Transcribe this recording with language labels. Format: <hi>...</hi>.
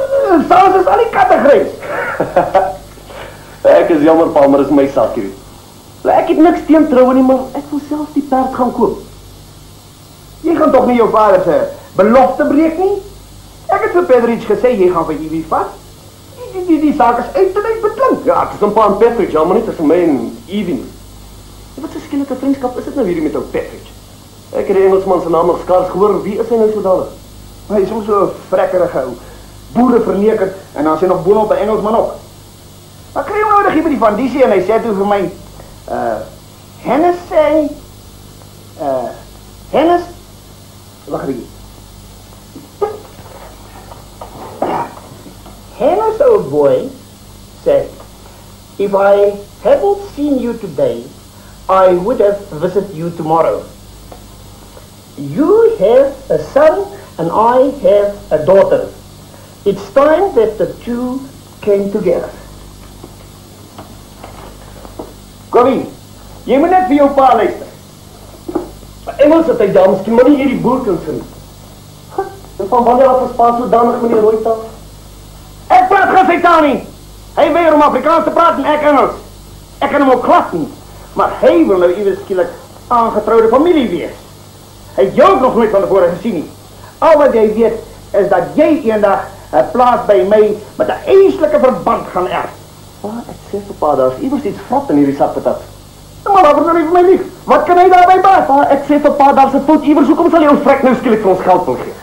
<af>Soms is al die katte grys. Ek is jammer pa, maar dis my saak hierdie. Ek het niks teen troue nie, maar ek wil self die perd gaan koop. Jy gaan toch nie jou vader se belofte breek nie? Ek het vir Pedrich gesê, jy gaan vir Ivy vat. Die saak is uit en uit beklink. Ja, ek is een pa en Patrick, ja, maar nie tussen my en Ivy. Wat so skielike vriendskap is dit nou hierdie met ou Patrick? Ek het die Engelsman se naam nog skaars gehoor, wie is hy nou so dadelik? Hy is soms so 'n vrekkerige ou. Boere verneker en dan sê nog boonop 'n Engelsman ook. Maar kry hom nou die by die van die en hy sê toe vir my, Hennis sê, Hennis, wag hier.</af> <en>Hennis, old boy, said, if I hadn't seen you today, I would have visited you tomorrow. You have a son and I have a daughter. It's time that the two came together.</en> <af>Corrie, jy moet net vir jou pa luister. Engels het hy daar, miskien maar nie hierdie boerkens nie. En van wanneer af is pa sodanig meneer Rooitaal? Ek praat geen sy taal nie. Hy weier om Afrikaans te praat en ek Engels. Ek kan hom ook glad nie. Maar hy wil nou iewers skielik aangetrouwde familie wees. Hy het jou ook nog nooit van tevore gesien nie. Al wat jy weet is dat jy eendag 'n plaas by my met 'n eislike verband gaan erf. Pa, ek sê vir pa, daar is iewers iets vrot in hierdie sak patat. Maar wat nou nie vir my lief? Wat kan hy daarby baat? Pa, ek sê vir pa, daar's 'n fout iewers. Hoekom sal jy ons vrek nou skielik vir ons geld wil gee?</af>